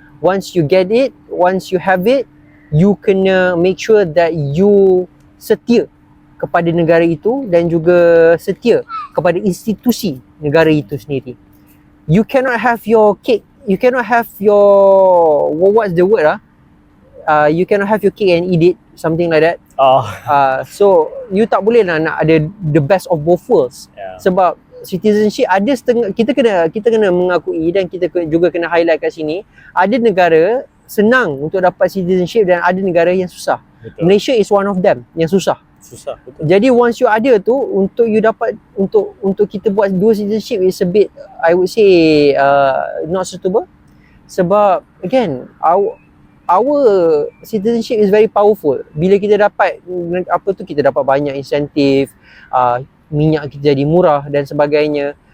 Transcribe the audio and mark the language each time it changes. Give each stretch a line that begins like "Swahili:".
English: Once you get it, once you have it, you
Malay: kena
English: make sure
Malay: that you setia kepada negara itu dan juga setia kepada institusi negara itu sendiri.
English: You cannot have your cake, you cannot have your, what's the word you cannot have your cake and eat it, something like that. So you
Malay: tak boleh lah nak ada
English: the best of both worlds.
Malay: Sebab citizenship ada setengah, kita kena mengakui dan kita juga kena
English: highlight
Malay: kat sini, ada negara senang untuk dapat citizenship dan ada negara yang susah.
English: Betul. Malaysia is one of them
Malay: yang susah.
English: Betul. Jadi once you
Malay: ada tu, untuk
English: you
Malay: dapat, untuk kita buat
English: dual citizenship is a bit, I would say not suitable. Sebab again, our citizenship is very powerful.
Malay: Bila kita dapat kita dapat banyak insentif, minyak kita jadi murah dan sebagainya.